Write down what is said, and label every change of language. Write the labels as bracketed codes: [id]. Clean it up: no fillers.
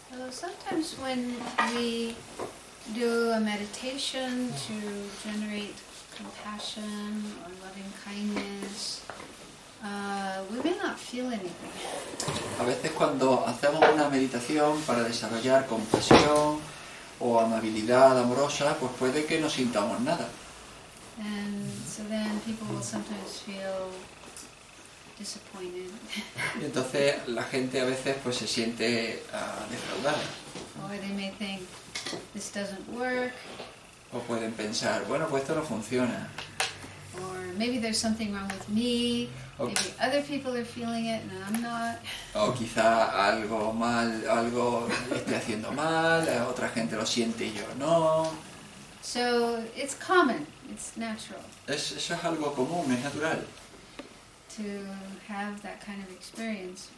[en] Sometimes when we do a meditation to generate compassion or loving kindness, we may not feel anything. [es] A veces cuando hacemos una meditación para desarrollar compasión o amabilidad amorosa, pues puede que no sintamos nada. [en] And so then people will sometimes feel disappointed. [es] Y entonces la gente a veces pues se siente defraudada. [en] Or they may think, this doesn't work. [es] O pueden pensar, bueno, pues esto no funciona. [en] Or maybe there's something wrong with me. [es] O, [en] Maybe other people are feeling it and I'm not. [es] o quizá algo esté haciendo mal, otra gente lo siente y yo no. [en] So it's common, it's natural [es] Eso es algo común, es natural, [en] to have that kind of experience.